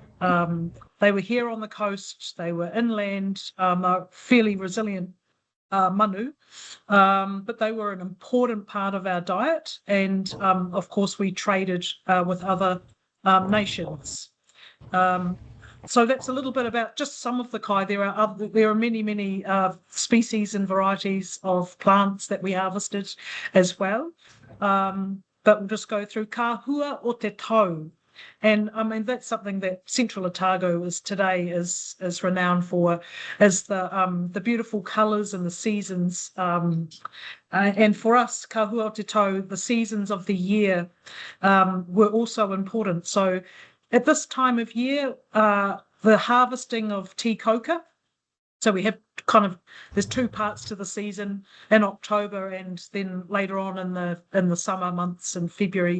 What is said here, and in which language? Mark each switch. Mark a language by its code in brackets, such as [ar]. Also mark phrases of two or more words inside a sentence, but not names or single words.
[en] They were here on the coast, they were inland, they're fairly resilient manu, but they were an important part of our diet, and of course we traded with other nations. So that's a little bit about just some of the kai. There are many species and varieties of plants that we harvested as well. But we'll just go through [mi] kahua o te tau. [en] And I mean, that's something that Central Otago today is renowned for, as the beautiful colours and the seasons. And for us, [mi] kahua o te tau, [en] the seasons of the year were also important. So at this time of year, the harvesting of [mi] te koka. [en] So we have there's two parts to the season in October and then later on in the summer months in February.